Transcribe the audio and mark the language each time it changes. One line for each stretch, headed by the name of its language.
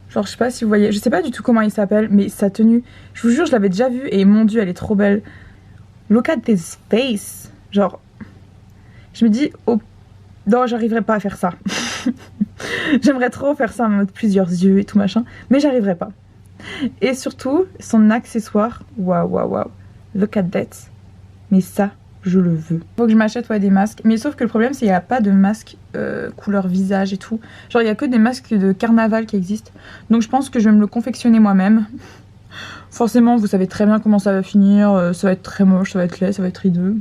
French: Genre je sais pas si vous voyez, je sais pas du tout comment il s'appelle, mais sa tenue, je vous jure je l'avais déjà vue et mon dieu elle est trop belle.
English: Look at this face.
French: Genre, je me dis, oh non j'arriverai pas à faire ça. J'aimerais trop faire ça en mode plusieurs yeux et tout machin, mais j'arriverai pas. Et surtout, son accessoire, waouh waouh waouh,
English: look at that.
French: Mais ça, je le veux. Faut que je m'achète des masques. Mais sauf que le problème c'est qu'il n'y a pas de masque couleur visage et tout. Genre il n'y a que des masques de carnaval qui existent. Donc je pense que je vais me le confectionner moi-même. Forcément vous savez très bien comment ça va finir. Ça va être très moche, ça va être laid, ça va être hideux.